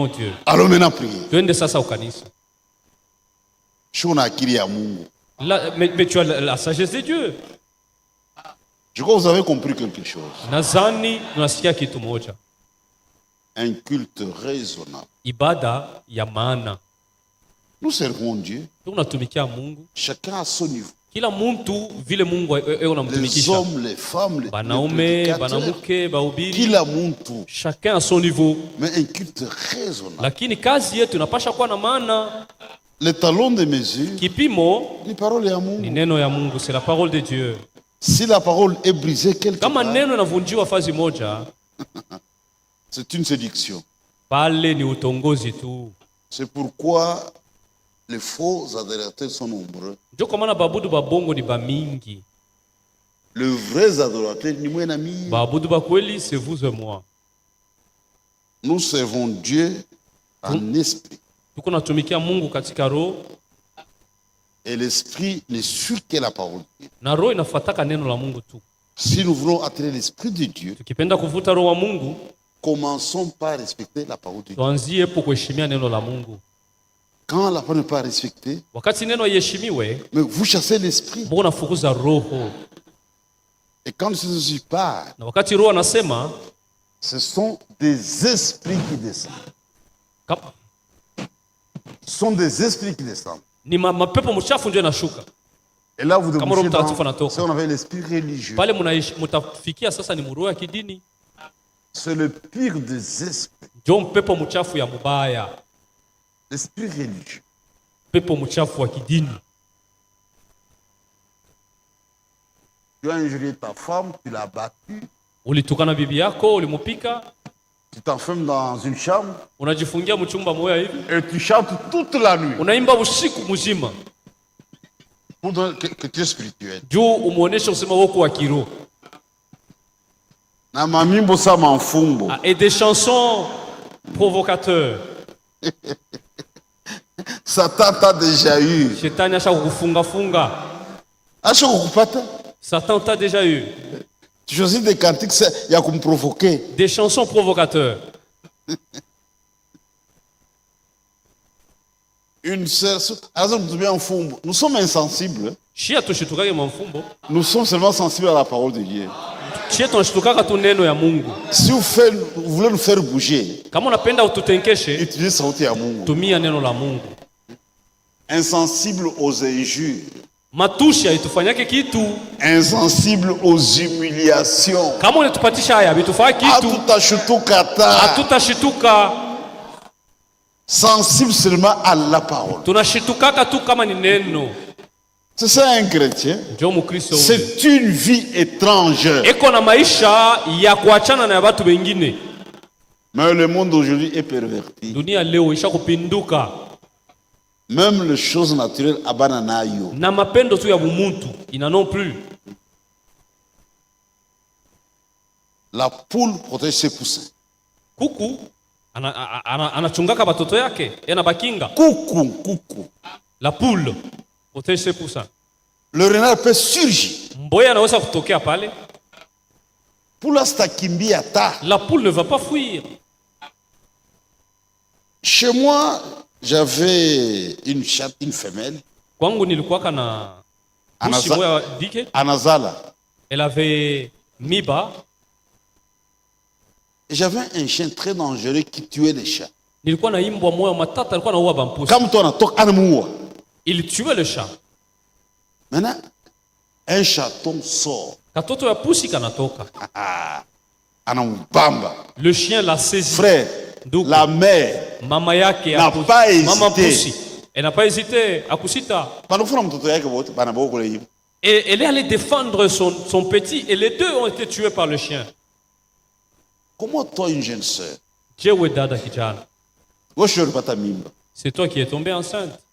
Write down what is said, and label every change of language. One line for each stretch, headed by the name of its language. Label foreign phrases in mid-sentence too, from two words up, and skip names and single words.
French: Dieu. Allons maintenant prier. Mais tu as la sagesse de Dieu. Je crois que vous avez compris quelque chose. Un culte raisonnable.
Swahili: Ibada ya maana.
French: Nous servons Dieu. Chacun à son niveau.
Swahili: Kila muntu vile Mungu unamtumikisha.
French: Les hommes, les femmes, les
Swahili: banaume, banamuke, bahubiri. Kila muntu.
French: Chacun à son niveau. Mais un culte raisonnable.
Swahili: Lakini kazi yetu inapasha kuwa na maana.
French: Le talon de mesure.
Swahili: Kipimo ni parole ya Mungu. Ni neno ya Mungu,
French: c'est la parole de Dieu. Si la parole est brisée quelque part.
Swahili: Kama neno inavunjiwa fazi moja.
French: C'est une séduction.
Swahili: Pale ni utongozi tu.
French: C'est pourquoi les faux adorateurs sont nombreux.
Swahili: Ndio kwa maana babudu babongo ni bamingi.
French: Le vrai adorateur ni moi n'ami.
Swahili: Baabudu ba kweli
French: c'est vous et moi. Nous servons Dieu en esprit.
Swahili: Tuko natumikia Mungu katika roho.
French: Et l'esprit ne suit que la parole de Dieu.
Swahili: Na roho inafuataka neno la Mungu tu.
French: Si nous voulons attirer l'esprit de Dieu,
Swahili: tukipenda kuvuta roho wa Mungu,
French: commençons par respecter la parole de Dieu.
Swahili: Tuanzie po kuheshimia neno la Mungu.
French: Quand la parole n'est pas respectée,
Swahili: wakati neno iheshimiwe,
French: mais vous chassez l'esprit.
Swahili: Mungu anafukuza roho.
French: Et quand Jésus parle,
Swahili: na wakati roho anasema,
French: ce sont des esprits qui descendent. Ce sont des esprits qui descendent.
Swahili: Ni mapepo mchafu ndio yanashuka.
French: Et là vous devez dans, si on avait l'esprit religieux.
Swahili: Pale mutafikia sasa ni roho ya kidini.
French: C'est le pire des esprits.
Swahili: Ndio pepo mchafu ya mubaya.
French: L'esprit religieux.
Swahili: Pepo mchafu wa kidini.
French: Tu as injurié ta femme, tu l'as battue.
Swahili: Ulitukana bibi yako, ulimupika.
French: Tu t'enfermes dans une chambre.
Swahili: Unajifungia mchumba moya hivi.
French: Et tu chantes toute la nuit.
Swahili: Unaimba usiku mzima. Pour que tu es spirituel. Juu umuoneshe usema wako wa kiroho. Na mamimbo sa mafumbo.
French: Et des chansons provocateurs. Satan t'a déjà eu.
Swahili: Shetani asha kukufunga. Asha kukupata?
French: Satan t'a déjà eu. Tu choisis des cantiques, il y a comme provoquer. Des chansons provocateurs. Une sœur, nous sommes insensibles. Nous sommes seulement sensibles à la parole de Dieu. Si vous voulez nous faire bouger, utilisez
Swahili: sauti ya Mungu.
French: Insensible aux injures.
Swahili: Matusha itufanyake kitu.
French: Insensible aux humiliations.
Swahili: Kama unatupatisha haya bitufanya kitu. Hatutashituka.
French: Sensible seulement à la parole.
Swahili: Tunashitukaka tu kama ni neno.
French: C'est ça un chrétien. C'est une vie étrange.
Swahili: Eko na maisha ya kuachana na watu wengine.
French: Mais le monde aujourd'hui est perverti.
Swahili: Dunia leo isha kupinduka.
French: Même les choses naturelles
Swahili: abana nayo. Na mapendo tu ya bumuntu ina
French: non plus. La poule protège ses poussins.
Swahili: Kuku anachungaka batoto yake, yana bakinga. Kuku.
French: La poule protège ses poussins. Le renard peut surgir.
Swahili: Mboya anaweza kutokea pale. Poule stakimbia ta.
French: La poule ne va pas fuir. Chez moi, j'avais une chatte, une femelle.
Swahili: Kwangu nilikuwa na pusi moya dike. Anazala.
French: Elle avait miba. Et j'avais un chien très dangereux qui tuait les chats.
Swahili: Nilikuwa na imbwa moya matata alikuwa anaua bampusi. Kama mtu anatoka anamuua.
French: Il tuait le chat. Maintenant, un chaton sort.
Swahili: Katoto ya pusi kanatoka. Anambamba.
French: Le chien l'a saisi. Frère, la mère
Swahili: mama yake
French: n'a pas hésité.
Swahili: Mama pusi.
French: Elle n'a pas hésité à kusita. Et elle est allée défendre son petit et les deux ont été tués par le chien. Comment toi, une jeune sœur? C'est toi qui es tombée enceinte.